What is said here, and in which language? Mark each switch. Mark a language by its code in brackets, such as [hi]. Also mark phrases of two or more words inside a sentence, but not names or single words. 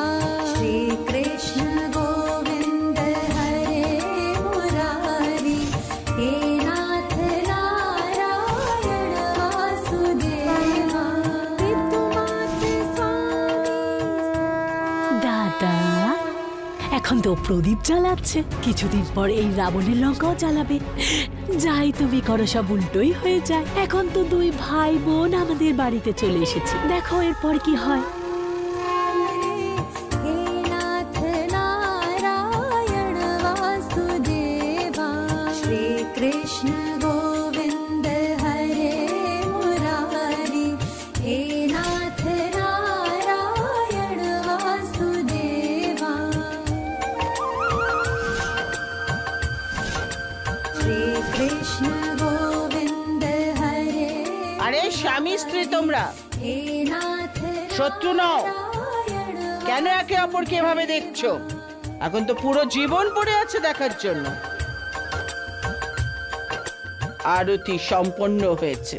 [sa] श्री कृष्ण गोविंद हरे मुरारी, हे नाथ नारायण वासुदेवा। पितुमात स्वामी। [bn] দাদা, এখন তো প্রদীপ জ্বালাচ্ছে, কিছুদিন পর এই রাবণের লঙ্কাও জ্বালাবে। যাই তুমি করো, সব উল্টোই হয়ে যায়। এখন তো দুই ভাই বোন আমাদের বাড়িতে চলে এসেছে, দেখো এরপর কি হয়। [sa] हे नाथ नारायण वासुदेवा। श्री कृष्ण गोविंद हरे मुरारी, हे नाथ नारायण वासुदेवा। श्री कृष्ण गोविंद हरे। [bn] আরে স্বামী স্ত্রী তোমরা [sa] हे नाथ [bn] শত্রু নও, কেন একে অপরকে এভাবে দেখছো? এখন তো পুরো জীবন পড়ে আছে দেখার জন্য। আরতি সম্পন্ন হয়েছে।